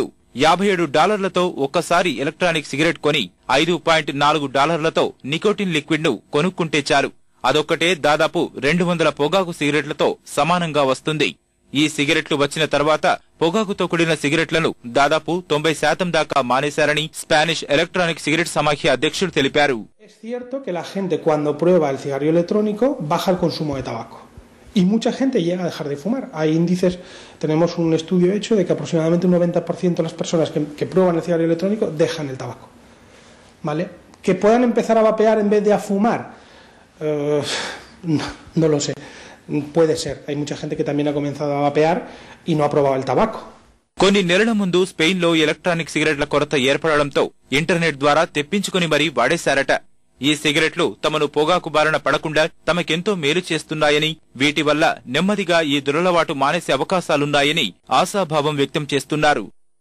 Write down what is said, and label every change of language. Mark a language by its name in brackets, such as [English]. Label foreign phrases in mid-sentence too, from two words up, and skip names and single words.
[Telugu] $57తో ఒక్కసారి [English] electronic cigarette [Telugu] కొని $5.4 [English] nicotine liquid [Telugu] ను కొనుక్కుంటే చాలు. అదొక్కటే దాదాపు 200 పొగాకు సిగరెట్లతో సమానంగా వస్తుంది. ఈ సిగరెట్లు వచ్చిన తర్వాత పొగాకుతో కూడిన సిగరెట్లను దాదాపు 90% దాకా మానేశారని స్పానిష్ [English] electronic cigarette [Telugu] సమాఖ్య అధ్యక్షుడు తెలిపారు. [Spanish] Es cierto que la gente cuando prueba el cigarrillo electrónico baja el consumo de tabaco y mucha gente llega a dejar de fumar. Hay índices, tenemos un estudio hecho de que aproximadamente un 90% de las personas que prueban el cigarrillo electrónico dejan el tabaco. ¿Vale? Que puedan empezar a vapear en vez de a fumar, no lo sé. Puede ser. Hay mucha gente que también ha comenzado a vapear y no ha probado el tabaco. [Telugu] కొన్ని నెలల ముందు స్పెయిన్లో [English] electronic cigarettes [Telugu] కొరత ఏర్పడడంతో ఇంటర్నెట్ ద్వారా తెప్పించుకుని మరీ వాడేశారట. ఈ సిగరెట్లు తమను పొగాకు బారిన పడకుండా తమకెంతో మేలు చేస్తున్నాయని, వీటి వల్ల నెమ్మదిగా ఈ దురలవాటు మానేసే అవకాశాలున్నాయని ఆశాభావం వ్యక్తం చేస్తున్నారు.